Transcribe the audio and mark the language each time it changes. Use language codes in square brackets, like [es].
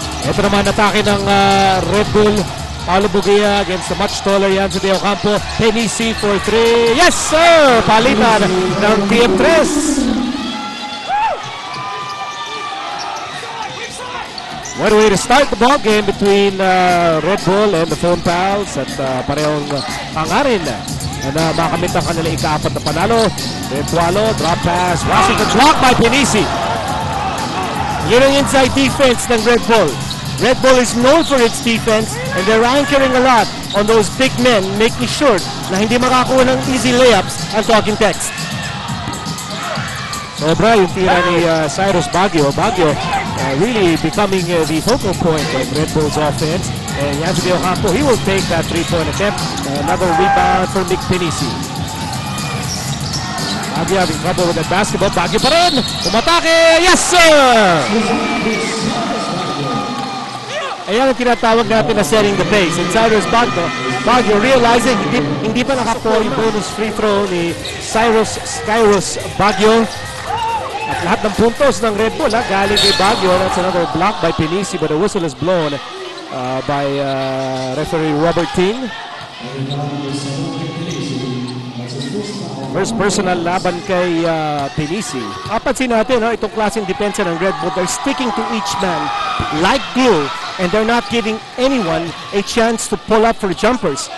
[tl] Ito naman atake ng Red Bull. [en] Paulo Bugia against the much taller Yancy De Ocampo. Pennisi for three. Yes, sir! [tl] Palitan ng [en] TM3. What a way to start the ball game between Red Bull and the Phonepals. [tl] At parehong pangarin na makamit ang kanilang ika-4 na panalo. [en] Retualo, drop pass. Washington block by Pennisi. [tl] Yun ang inside defense ng Red Bull. [en] Red Bull is known for its defense, and they're anchoring a lot on those big men, making sure [tl] na hindi makakuha ng easy layups ang [en] Talking Tex. [tl] Sobra yung tira ni Cyrus Baguio. [en] Baguio really becoming the focal point of Red Bull's offense. And Yancy De Ocampo, he will take that three-point attempt. Another rebound for Mick Pennisi. Baguio having trouble with that basketball. [tl] Baguio pa rin! Umatake! [en] Yes, sir! [tl] Ayan ang tinatawag natin na [en] setting the pace. And Cyrus Baguio realizing [tl] hindi pa nakakuha yung bonus free throw ni Cyrus Baguio. At lahat ng puntos ng Red Bull galing kay Baguio. [en] That's another block by Pennisi, but a whistle is blown by referee Robert Ting. [tl] First personal laban kay Pennisi. Kapansin natin, itong klaseng depensa ng [en] Red Bull, they're sticking to each man like glue, and they're not giving anyone a chance to pull up for jumpers.